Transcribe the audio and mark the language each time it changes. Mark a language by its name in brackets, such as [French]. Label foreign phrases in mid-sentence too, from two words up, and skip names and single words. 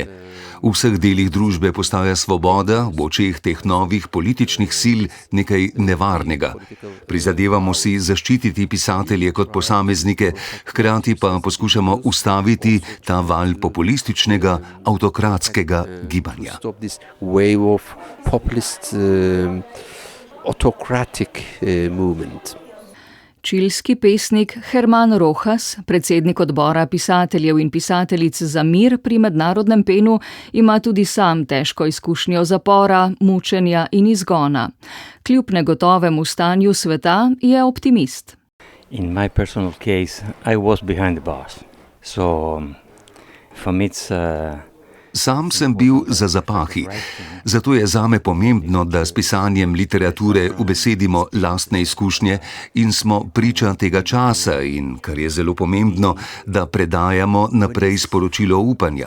[Slovenian] V vseh delih družbe postaja svoboda v očeh teh novih političnih sil nekaj nevarnega. Prizadevamo si zaščititi pisatelje kot posameznike, hkrati pa poskušamo ustaviti zaustaviti ta val populističnega, avtokratskega gibanja. [English] Stop this wave of populist, autocratic movement. [Slovenian] Čilski pesnik Herman Rojas, predsednik odbora pisateljev in pisateljic za mir pri Mednarodnem PEN-u, ima tudi sam težko izkušnjo zapora, mučenja in izgona. Kljub negotovemu stanju sveta je optimist. [English] In my personal case, I was behind the bars. So for me it's [Slovenian] Sam sem bil za zapahi, zato je zame pomembno, da s pisanjem literature ubesedimo lastne izkušnje in smo priča tega časa in, kar je zelo pomembno, da predajamo naprej sporočilo upanja.